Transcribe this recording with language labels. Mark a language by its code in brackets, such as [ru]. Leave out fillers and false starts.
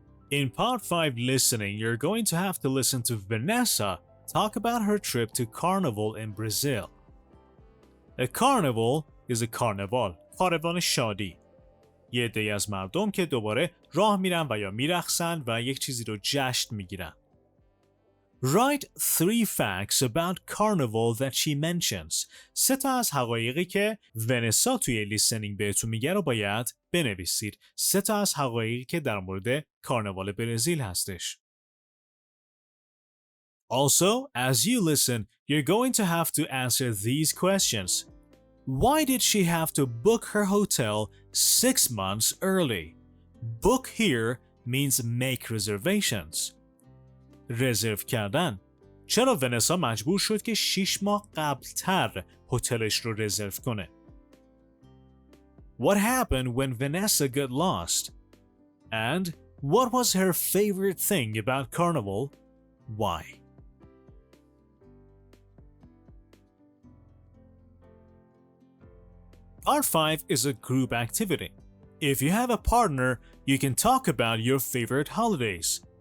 [en] In part 5 listening, you're going to have to listen to Vanessa talk about her trip to Carnival in Brazil. A carnival is a carnival. [fa] کاروان شادی. یه عده‌ای از مردم که دوباره راه میرن و یا میرقصن و یک چیزی رو جشن میگیرن. [en] Write 3 facts about carnival that she mentions. [fa] 3 تا از حقایقی که ونسا توی لیسنینگ بهتون میگه رو باید بنویسید. 3 تا از حقایقی که در مورد کارناوال برزیل هستش. [en] Also, as you listen, you're going to have to answer these questions. Why did she have to book her hotel 6 months early? Book here means make reservations. [fa] رزرو کردن. چرا ونسا مجبور شد که 6 ماه قبلتر هتلش رو رزرو کنه؟ [en] What happened when Vanessa got lost? And what was her favorite thing about Carnival? Why? Part 5 is a group activity. If you have a partner, you can talk about your favorite holidays.